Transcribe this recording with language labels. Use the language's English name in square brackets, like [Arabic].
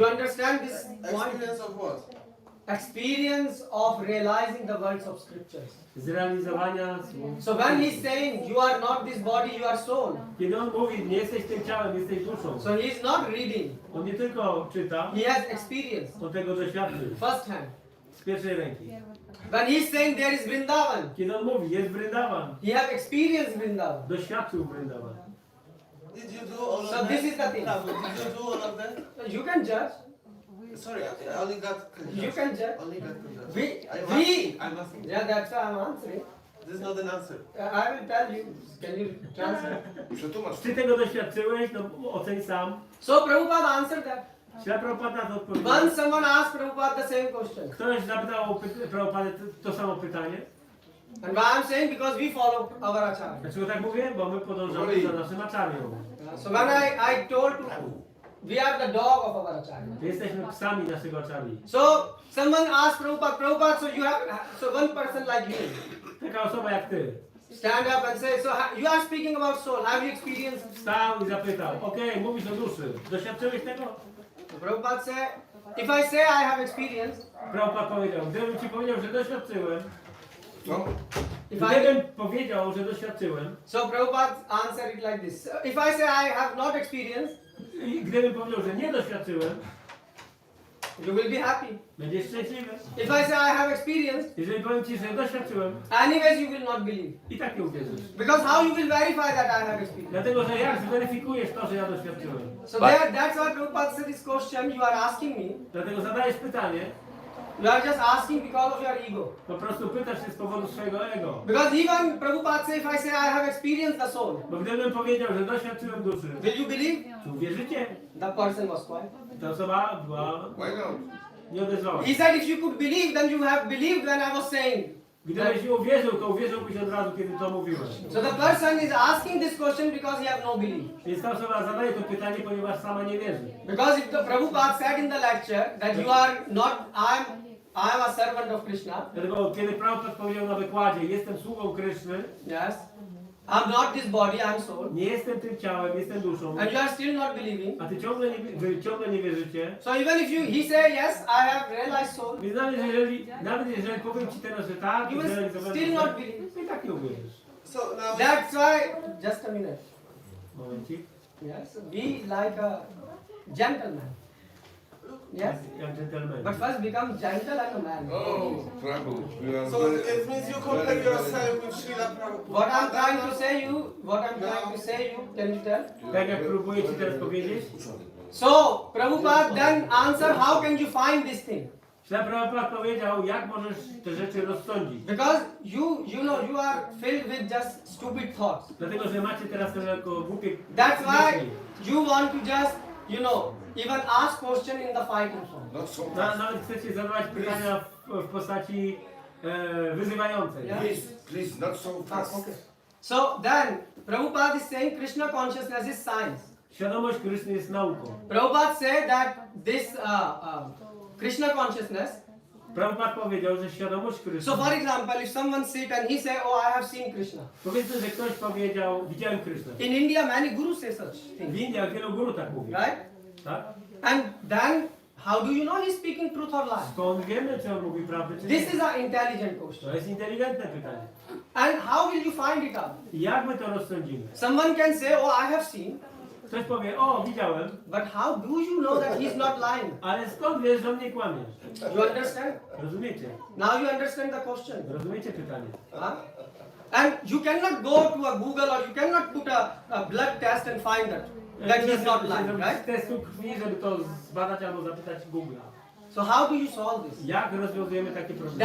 [English] You understand this point? Experience of what? Experience of realizing the words of scriptures. [Polish] Zrealizowania słów. [English] So when he's saying you are not this body, you are soul. [Polish] Kiedy on mówi, nie jesteś tym ciałem, jesteś duszą. [English] So he is not reading. [Polish] On nie tylko czyta, [English] He has experience. [Polish] on tego doświadczył. [English] First hand. [Polish] Z pierwszej ręki. [English] When he's saying there is Vrindavan, [Polish] Kiedy on mówi, jest Vrindavan, [English] he have experienced Vrindavan. [Polish] doświadczył Vrindavan. [English] Did you do all of So that? this is the thing. Prabhu, did you do all of that? You can judge. Sorry, I only got You can judge. Only got judge. We. I'm asking. Yeah, that's why I'm answering. This is not an answer. I will tell you. Can you translate? [Polish] Przetłumacz. Czy tego doświadczyłeś? No oceń sam. [English] So Prabhupada answered that. [Polish] Śla Prabhupada na to odpowiedział. [English] Once someone asked Prabhupada the same question. [Polish] Ktoś zapytał Prabhupadę to samo pytanie. [English] And why I'm saying because we follow our acharya. [Polish] Dlaczego tak mówię? Bo my podążamy za naszym aczarią. [English] So when I told to we are the dog of our acharya. [Polish] Jesteśmy psami naszego acharyi. [English] So someone asked Prabhupada, so one person like you [Polish] Taka osoba jak ty. [English] stand up and say, so you are speaking about soul, have you experienced? [Polish] Wstał i zapytał, okej, mówisz o duszy. Doświadczyłeś tego? [English] So Prabhupada said, if I say I have experienced, [Polish] Prabhupada powiedział, gdybym ci powiedział, że doświadczyłem, Co? gdybym powiedział, że doświadczyłem, [English] so Prabhupada answered it like this. If I say I have not experienced, [Polish] i gdybym powiedział, że nie doświadczyłem, [English] you will be happy. [Polish] będziesz szczęśliwy. [English] If I say I have experienced, [Polish] Jeżeli powiem ci, że doświadczyłem, [English] anyways you will not believe. [Polish] i tak nie uwierzysz. [English] Because how you will verify that I have experienced? [Polish] Dlatego, że jak zweryfikujesz to, że ja doświadczyłem? [English] So that's why Prabhupada said this question you are asking me. [Polish] Dlatego zadajesz pytanie, [English] You are just asking because of your ego. [Polish] po prostu pytasz się z powodu swojego ego. [English] Because even Prabhupada said, if I say I have experienced the soul, [Polish] Bo gdybym powiedział, że doświadczyłem duszy, [English] will you believe? [Polish] czy uwierzycie? [English] The person was quiet. [Polish] Ta osoba była, [English] Why not? [Polish] nie odezwała [English] He [Polish] się. [English] said, if you could believe, then you have believed when I was saying. [Polish] Gdybyś nie uwierzył, to uwierzyłbyś od razu, kiedy to mówiłem. [English] So the person is asking this question because he have no belief. [Polish] Więc ta osoba zadaje to pytanie, ponieważ sama nie wierzy. [English] Because if the Prabhupada said in the lecture that you are not, I am a servant of Krishna. [Polish] Dlatego kiedy Prabhupada powiedział na wykładzie, jestem sługą Kryszny, [English] Yes. I'm not this body, I'm soul. [Polish] nie jestem tym ciałem, jestem duszą, [English] And you are still not believing. [Polish] a wy ciągle nie wierzycie. [English] So even if he say yes, I have realized soul, [Polish] Więc nawet jeżeli powiem ci teraz, że tak, [English] you will [Polish] zrealizowałem [English] still [Polish] to, [English] not believe. [Polish] i tak nie uwierzysz. [English] So now That's why, just a minute. [Polish] Momencik. [English] Yes, be like a gentleman. Yes, [Polish] Jak dżentelmen. [English] but first become gentle and a man. Oh, Prabhu, you are so very, it means you compare very, yourself with Srila Prabhupada. What I'm trying to say you, can you tell? [Polish] Tak jak próbuję ci teraz powiedzieć, [English] So, Prabhupada then answer, how can you find this thing? [Polish] Śla Prabhupada powiedział, jak możesz te rzeczy rozsądzić. [English] Because you know, you are filled with just stupid thoughts. [Polish] Dlatego, że macie teraz to jako głupie [English] That's why [Polish] myśli. [English] you want to just, even ask question in the fighting form. not so fast. [Polish] Nawet chcecie zadawać pytania w postaci wyzywającej. [English] Yeah. Please, not so fast. Okay. So then, Prabhupada is saying Krishna consciousness is science. [Polish] Świadomość Kryszny jest nauką. [English] Prabhupada said that this Krishna consciousness. [Polish] Prabhupada powiedział, że świadomość Kryszny. [English] So for example, if someone sit and he say, oh, I have seen Krishna. [Polish] Powiedzmy, że ktoś powiedział, widziałem Krysznę. [English] In India, many gurus say such [Polish] W [English] things. [Polish] Indiach wielu guru tak mówi. [English] Right? [Polish] Tak? [English] And then, how do you know he's speaking truth or lie? [Polish] Skąd wiemy, czy on mówi prawdę, czy [English] This [Polish] nie? [English] is an intelligent question. [Polish] To jest inteligentne pytanie. [English] And how will you find it out? [Polish] I jak my to rozsądzimy? [English] Someone can say, oh, I have seen. [Polish] Ktoś powie, o, widziałem, [English] But how do you know that he's not lying? [Polish] ale skąd wiesz, że on nie kłamie? [English] You understand? [Polish] Rozumiecie? [English] Now you understand the question. [Polish] Rozumiecie pytanie? Huh? [English] And you cannot go to a Google or you cannot put a blood test and find that he's not lying, right? [Polish] Testu krwi, żeby to zbadać albo zapytać Google'a. [English] So how do you solve this? [Polish] Jak rozwiązujemy takie problemy?